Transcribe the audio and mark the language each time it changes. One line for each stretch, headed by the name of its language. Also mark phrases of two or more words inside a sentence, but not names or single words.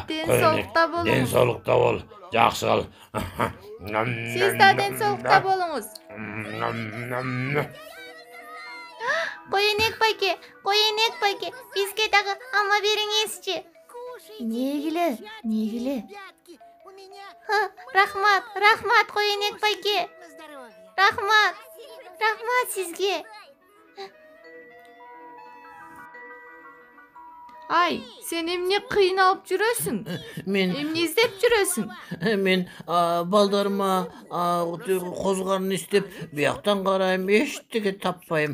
Kyrgyz: Ден коенек. соолукта болуңуз. Ден соолукта бол. Жакшы кал. Сиз да ден соолукта болуңуз. Коенек байке, бизге дагы алма бериңизчи. Негиле?
Russian: Ребятки, у меня
Kyrgyz: Рахмат, коенек байке.
Russian: на здоровье.
Kyrgyz: Рахмат сизге. Ай, сен эмне кыйналып жүрөсүң? Мен Эмне издеп жүрөсүң? мен балдарыма козгарын издеп бияктан карайм, эчтеке таппайм.